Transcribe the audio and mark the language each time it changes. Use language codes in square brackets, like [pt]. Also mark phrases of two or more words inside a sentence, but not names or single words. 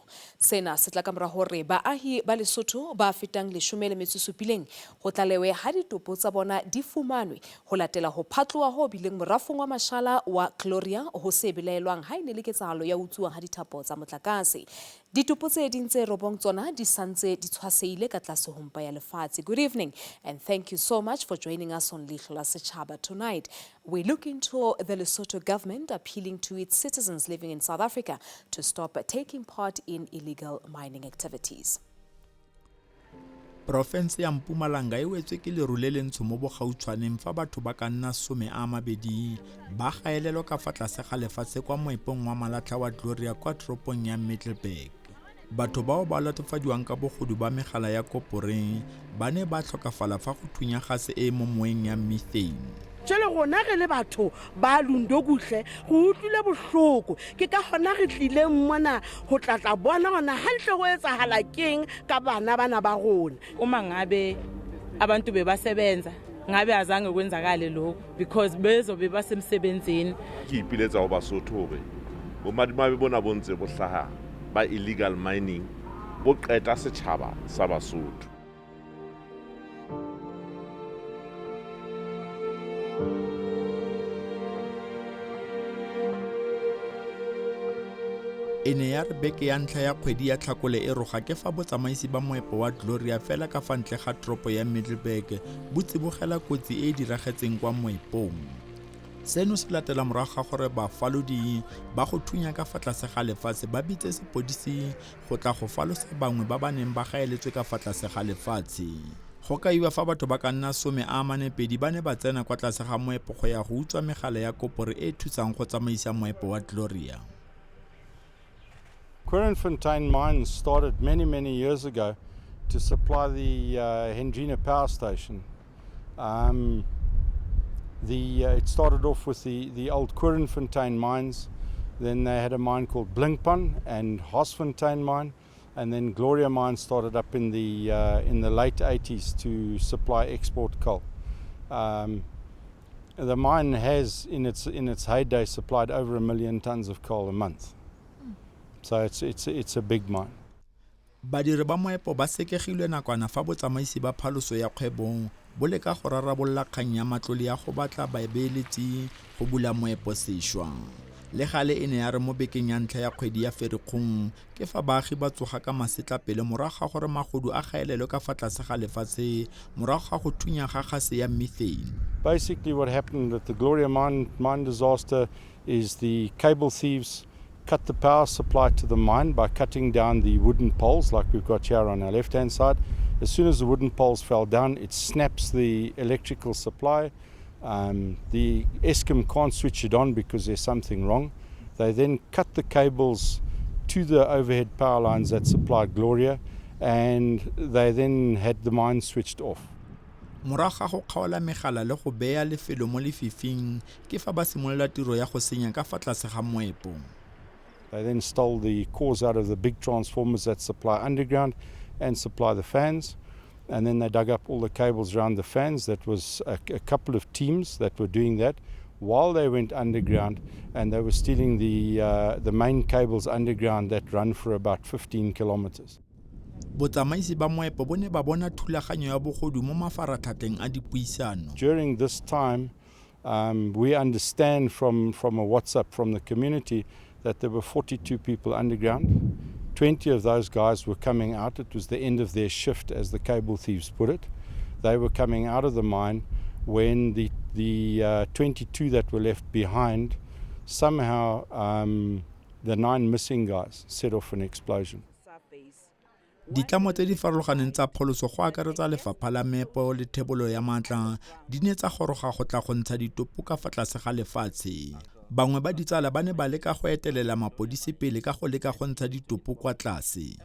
[st] Sena se tla ka mora hore baahi ba Lesotho ba fetang 17 ho tlalewe ha ditopo tsa bona di fumanwe ho latela ho phatloha ho bileng morafong wa mashala wa Gloria ho se belaelwang ha ine le ketsahalo ya utsuwang ha dithapo tsa motlakase. Ditopo tse ding tse robong tsona di santse di tshwaseile ka tlase ho mpa ya lefatshe. [en] Good evening and thank you so much for joining us on Leihlo La Sechaba tonight. We look into the Lesotho government appealing to its citizens living in South Africa to stop taking part in illegal mining activities. [tn] Province ya Mpumalanga e wetswe ke leru le lentsho mo bogautshwaneng fa batho ba ka nna 20 ba gaelelwa ka fa tlase ga lefatshe kwa moepong wa malatlha wa Gloria kwa toropong ya Middelburg. Batho bao ba latofadiwang ka bogodu ba megala ya kopore ba ne ba tlhokafala fa go thunya gase e mo moeng ya methane. [st] Jele gona ge le batho ba lundoguhle go utlwile bohloko ke ka hona re tlile mmona ho tlatla bona gona hantle go etsahala keng ka bana ba gona. [zu] Uma ngabe abantu bebasebenza ngabe azange kwenzakale lokho because bezobe basemsebenzini. [st] Ke ipiletsa ho Basotho hore bo madimabe bona bontse bo hlaha ba [en] illegal mining [st] bo qeta setjhaba sa Basotho. [tn] Ene ya rebeke ya ntlha ya kgwedi ya Tlhakole e roga ke fa botsamaisi ba moepo wa Gloria fela ka fa ntle ga tropo ya Middelburg bo tsibogela kotsi e diragetseng kwa moepong. Seno se latela morago ga gore bafalodi ba go thunya ka fa tlase ga lefatshe ba bitse sepodisi go tla go falosa bangwe ba ba neng ba gaeletswe ka fa tlase ga lefatshe. Go kaiwa fa batho ba ka nna 42 ba ne ba tsena kwa tlase ga moepo go ya go utswa megala ya kopore e thusang go tsamaisa moepo wa Gloria. [en] Fontaine mines started many years ago to supply the Hendrina power station. It started off with the old Fontaine mines, then they had a mine called Blinkpan and Fontaine mine, and then Gloria mine started up in the late 80s to supply export coal. The mine has in its heyday supplied over 1 million tons of coal a month. So it's a big mine. [tn] Badiri ba moepo ba sekegilwe nakwana fa botsamaisi ba phaloso ya kgwebo bo leka go rarabolla kgang ya matlole ya go batla baebeletsi go bula moepo sešwa. Le gale ene ya re mo bekeng ya ntlha ya kgwedi ya Ferikgong ke fa baagi ba tsoga ka masetla pele morago ga gore magodu a gaelelwe ka fa tlase ga lefatshe morago ga go thunya ga gase ya methane. [en] Basically what happened with the Gloria mine disaster is the cable thieves cut the power supply to the mine by cutting down the wooden poles like we've got here on our left hand side. As soon as the wooden poles fell down, it snaps the electrical supply. The Eskom can't switch it on because there's something wrong. They then cut the cables to the overhead power lines that supplied Gloria, and they then had the mine switched off. [tn] Morago ga go kgaola megala le go beya lefelo mo lefifing ke fa ba simolola tiro ya go senya ka fa tlase ga moepo. [en] They then stole the cores out of the big transformers that supply underground and supply the fans. And then they dug up all the cables around the fans. That was a couple of teams that were doing that while they went underground, and they were stealing the main cables underground that run for about 15 kilometers. [tn] Botsamaisi ba moepo bo ne ba bona thulaganyo ya bogodu mo mafaratlhatlheng a dipuisano. [en] During this time, we understand from a WhatsApp from the community that there were 42 people underground. 20 of those guys were coming out. It was the end of their shift, as the cable thieves put it. They were coming out of the mine when the 22 that were left behind, somehow the 9 missing guys set off an explosion. [tn] Ditlamo tse di farologaneng tsa pholoso go akaretsa lefapha la meepo le thebolo ya matla di ne tsa goroga go tla go ntsha ditopo ka fa tlase ga lefatshe. Bangwe ba ditsala ba ne ba leka go etelela mapodisi pele ka go leka go ntsha ditopo kwa tlase.